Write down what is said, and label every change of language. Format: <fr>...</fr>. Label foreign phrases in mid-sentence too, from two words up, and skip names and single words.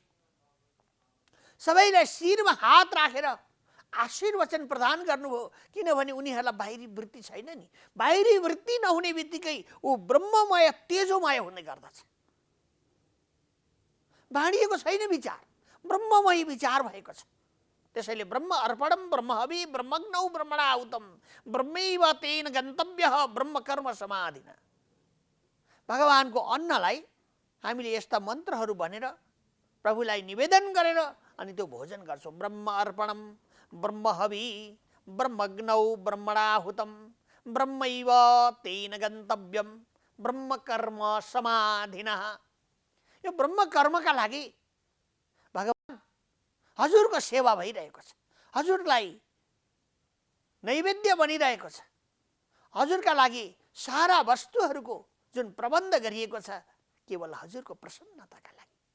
<ne>सबैलाई शिरमा हात राखेर आशीर्वचन प्रदान गर्नुभयो। किनभने उनीहरूलाई बाहिरी वृत्ति छैन नि। बाहिरी वृत्ति नहुने बित्तिकै ऊ ब्रह्ममय तेजोमय हुने गर्दछ। बाँडिएको छैन विचार, ब्रह्ममय विचार भएको छ।</ne> <sa>त्यसैले ब्रह्म अर्पणम ब्रह्म हवि ब्रह्मग्नौ ब्रह्मणाहुतम ब्रह्मैव तेन गन्तव्यः ब्रह्म कर्म समाधिना।</sa> <ne>भगवानको अन्नलाई हामीले यस्ता मन्त्रहरू भनेर प्रभुलाई निवेदन गरेर अनि त्यो भोजन गर्छौँ।</ne> <sa>ब्रह्म अर्पणम ब्रह्म हवि ब्रह्मग्नौ ब्रह्मणाहुतम ब्रह्मैव तेन गन्तव्यम ब्रह्म कर्म समाधिना।</sa> <ne>यो ब्रह्म कर्मका लागि भगवान हजुरको सेवा भइरहेको छ, हजुरलाई नैवेद्य बनिरहेको छ, हजुरका लागि सारा वस्तुहरूको जुन प्रबन्ध गरिएको छ केवल हजुरको प्रसन्नताका लागि।</ne>